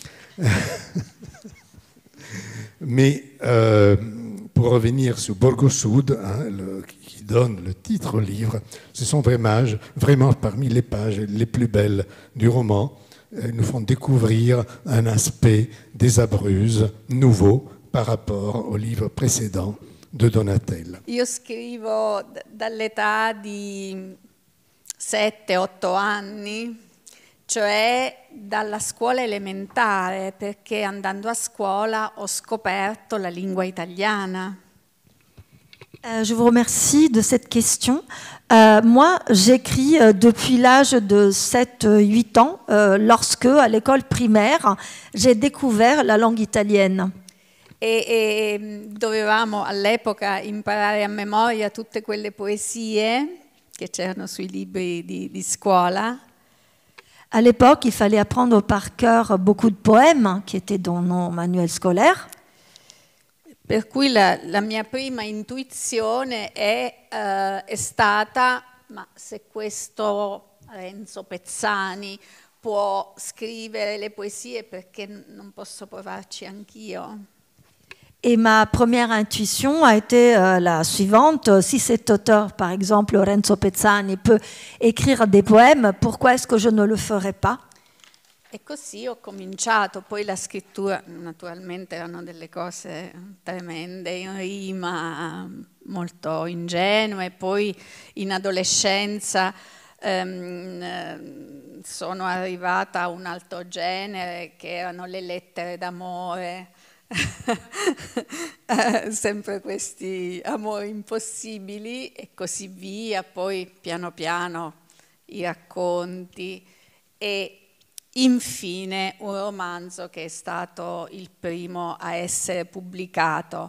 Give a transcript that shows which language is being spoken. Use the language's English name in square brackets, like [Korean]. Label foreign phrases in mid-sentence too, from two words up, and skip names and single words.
[French] Mais pour revenir sur Borgo Sud, qui donne le titre au livre, ce sont vraiment parmi les pages les plus belles du roman. Elles nous font découvrir un aspect des Abruzzes nouveau par rapport au livre précédent de Donatella. [Italian] Io scrivo dall'età di 7-8 anni, cioè dalla scuola elementare, perché andando a scuola ho scoperto la lingua italiana. [French] Je vous remercie de cette question. Moi, j'écris depuis l'âge de 7-8 ans, lorsque, à l'école primaire, j'ai découvert la langue italienne. [Italian] E dovevamo all'epoca imparare a memoria tutte quelle poesie che c'erano sui libri di scuola. [French] À l'époque, il fallait apprendre par cœur beaucoup de poèmes qui étaient dans nos manuels scolaires. [Italian] Per cui la mia prima intuizione è stata, ma se questo Renzo Pezzani può scrivere le poesie, perché non posso provarci anch'io? [French] Et ma première intuition a été la suivante. Si cet auteur, par exemple Renzo Pezzani, peut écrire des poèmes, pourquoi est-ce que je ne le ferais pas? [Italian] E così ho cominciato, poi la scrittura naturalmente erano delle cose tremende, in rima, molto ingenue, poi in adolescenza sono arrivata a un altro genere che erano le lettere d'amore, sempre questi amori impossibili e così via, poi piano piano i racconti e infine un romanzo che è stato il primo a essere pubblicato.